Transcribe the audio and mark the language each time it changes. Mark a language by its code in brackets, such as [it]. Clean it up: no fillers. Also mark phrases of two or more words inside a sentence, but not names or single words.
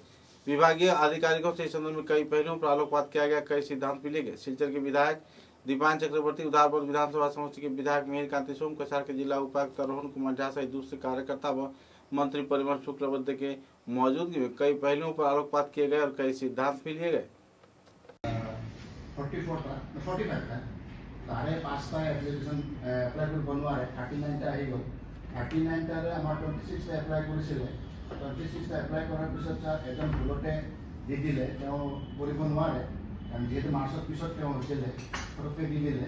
[hi] विभागीय अधिकारियों से इस संदर्भ में कई पहलुओं पर आलोकपात किया गया। कई सिद्धांत भी लिए गए। सिलचर के विधायक दीपान चक्रवर्ती, उधारपुर विधानसभा समष्टि के विधायक मेहरकांति सोम, कछार के जिला उपायुक्त रोहन कुमार झा सहित दूसरे कार्यकर्ता व मंत्री परिमल शुक्लबैद्य के मौजूदगी में कई पहलुओं पर आलोकपात किए गए और कई सिद्धांत भी लिए गए। [as] 5টা [en] application apply [as] কৰিব নোৱাৰে, 39টা আহি গ'ল। 39টাৰে আমাৰ 26টা এপ্লাই কৰিছিলে। 26টা এপ্লাই কৰাৰ পিছত এজন ভুলতে দি দিলে, তেওঁ কৰিব নোৱাৰে, কাৰণ যিহেতু মাৰ্চৰ পিছত তেওঁ হৈছিলে, পটককৈ দি দিলে।